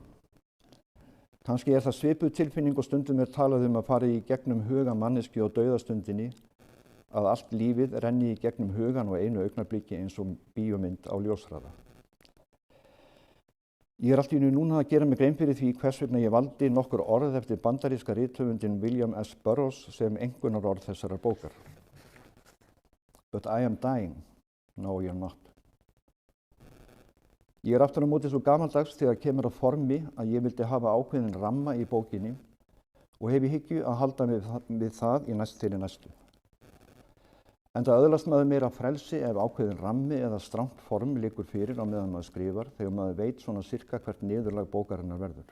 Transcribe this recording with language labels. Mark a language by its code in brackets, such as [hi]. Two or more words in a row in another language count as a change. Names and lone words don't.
[is] Kannski er það svipuð tilfinning og stundum er talað að fara í gegnum huga manneskju á dauðastundinni, að allt lífið renni í gegnum hugan og einu augnabliki eins og bíómynd á ljóshraða. Ég er allt í einu núna að gera mig grein fyrir því hvers vegna ég valdi nokkur orð eftir bandaríska rithöfundinn William S. Burroughs sem einkunnarorð þessarar bókar. [en] But I am dying. No, you're not. [is] Ég er aftur á móti svo gamaldags þegar kemur að formi að ég vildi hafa ákveðin ramma í bókinni og hef í hyggju að halda við það í þeirri næstu. Enda öðlast maður meira frelsi ef ákveðin rammi eða strangt form liggur fyrir á meðan maður skrifar þegar maður veit svona sirka hvert niðurlag bókarinnar verður.